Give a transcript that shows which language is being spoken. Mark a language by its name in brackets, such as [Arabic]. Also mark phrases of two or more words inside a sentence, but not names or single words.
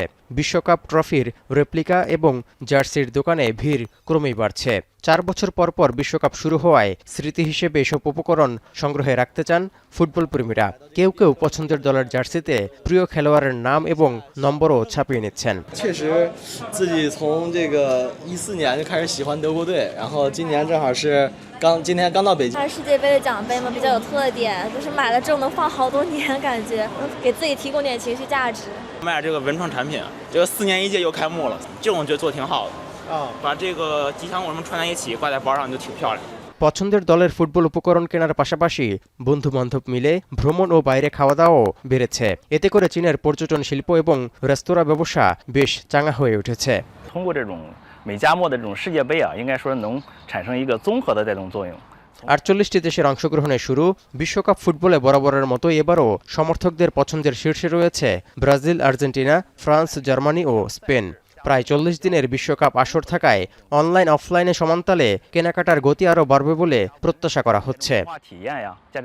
[Bangla] বিশ্বকাপ ট্রফির রেপ্লিকা এবং জার্সির দোকানে ভিড় ক্রমেই বাড়ছে। 4 বছর পর পর বিশ্বকাপ শুরু হওয়ায় স্মৃতি হিসেবে এসব উপকরণ সংগ্রহে রাখতে চান ফুটবল প্রেমীরা। কেউ কেউ পছন্দের দলের জার্সিতে প্রিয় খেলোয়াড়ের নাম এবং নম্বরও ছাপিয়ে নিচ্ছেন। [Chinese] 确实，自己从这个14年就开始喜欢德国队，然后今年正好是今天刚到北京。它是世界杯的奖杯嘛，比较有特点，就是买了之后能放好多年，感觉给自己提供点情绪价值。卖这个文创产品，这个4年一届又开幕了，这种我觉得做挺好的。把这个吉祥物什么串在一起，挂在包上就挺漂亮。 [Bangla] পছন্দের দলের ফুটবল উপকরণ কেনার পাশাপাশি বন্ধু-বান্ধব মিলে ভ্রমণ ও বাইরে খাওয়া দাওয়াও বেড়েছে। এতে করে চীনের পর্যটন শিল্প এবং রেস্তোরাঁ ব্যবসা বেশ চাঙা হয়ে উঠেছে। [Chinese] 通过这种每家末的这种世界杯啊，应该说能产生一个综合的带动作用。 [Bangla] 48টি দেশের অংশগ্রহণে শুরু বিশ্বকাপ ফুটবলে বরাবরের মতো এবারও সমর্থকদের পছন্দের শীর্ষে রয়েছে ব্রাজিল, আর্জেন্টিনা, ফ্রান্স, জার্মানি ও স্পেন। প্রায় 40 দিনের বিশ্বকাপ আসর থাকায় অনলাইন অফলাইনে সমানতালে কেনাকাটার গতি আরও বাড়বে বলে প্রত্যাশা করা হচ্ছে।